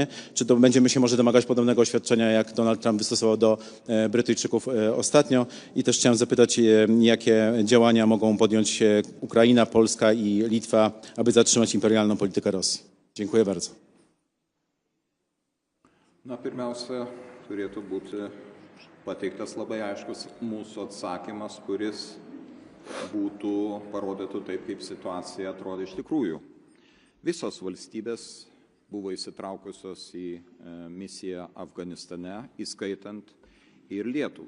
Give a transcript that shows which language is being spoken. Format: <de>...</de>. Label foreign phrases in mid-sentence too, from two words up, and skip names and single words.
<pl>Czy to będziemy się może domagać podobnego oświadczenia, jak Donald Trump wystosował do Brytyjczyków ostatnio? I też chciałem zapytać, jakie działania mogą podjąć Ukraina, Polska i Litwa, aby zatrzymać imperialną politykę Rosji? Dziękuję bardzo.</pl> <lt>Na, pirmiausia, turėtų būti pateiktas labai aiškus mūsų atsakymas, kuris būtų parodytų taip, kaip situacija atrodo iš tikrųjų. Visos valstybės buvo įsitraukusios į misiją Afganistane, įskaitant ir Lietuvą.</lt>